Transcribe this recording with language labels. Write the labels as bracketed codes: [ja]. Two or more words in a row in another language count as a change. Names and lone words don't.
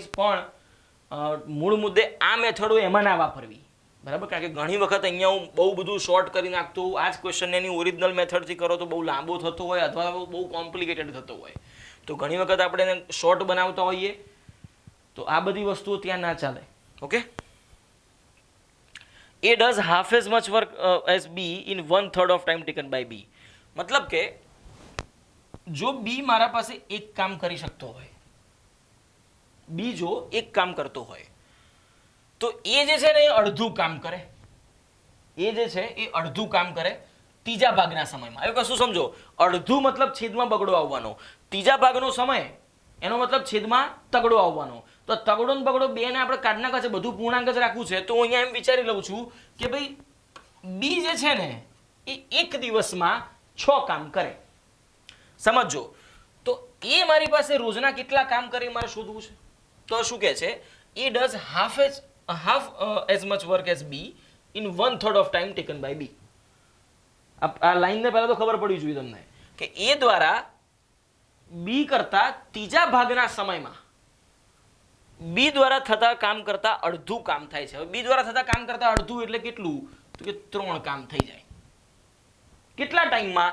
[gu] પણ મૂળ મુદ્દે આ મેથડો એમાં ના વાપરવી, બરાબર? કારણ કે ઘણી વખત અહીંયા હું બહુ બધું શોર્ટ કરી નાખતો હોઉં. આ જ ક્વેશ્ચન એની ઓરિજિનલ મેથડથી કરો તો બહુ લાંબો થતો હોય અથવા બહુ કોમ્પ્લિકેટેડ થતો હોય. તો ઘણી વખત આપણે એને શોર્ટ બનાવતા હોઈએ તો આ બધી વસ્તુઓ ત્યાં ના ચાલે. ઓકે, [en] A does half as much work as B in 1/3 of time taken by B. [gu] મતલબ કે જો B મારા પાસે એક કામ કરી શકતો હોય, B જો એક કામ કરતો હોય તો એ જે છે ને એ અડધું કામ કરે. એ જે છે એ અડધું કામ કરે ત્રીજા ભાગના સમયમાં. એવું કશું સમજો. અડધું મતલબ છેદમાં બગડો આવવાનો, ત્રીજા ભાગનો સમય એનો મતલબ છેદમાં તગડો આવવાનો. તો તગડો ને બગડો બે ને આપણે કાઢ નાખવા છે, બધું પૂર્ણાંક જ રાખવું છે. તો હું અહીંયા એમ વિચારી લઉં છું કે ભાઈ બી જે છે ને એ એક દિવસમાં 6 કામ કરે. સમજો. તો એ મારી પાસે રોજના કેટલા કામ કરે મારે શોધવું છે. તો શું કહે છે? [en] A does half as much work as B in 1/3 of time taken by B. [gu] આ લાઈનને પહેલા તો ખબર પડવી જોઈએ તમને કે એ દ્વારા બી કરતા ત્રીજા ભાગના સમયમાં બી દ્વારા થતા કામ કરતા અડધું કામ થાય છે. હવે બી દ્વારા થતા કામ કરતા અડધું એટલે કેટલું? તો કે 3 કામ થઈ જાય. કેટલા ટાઈમમાં?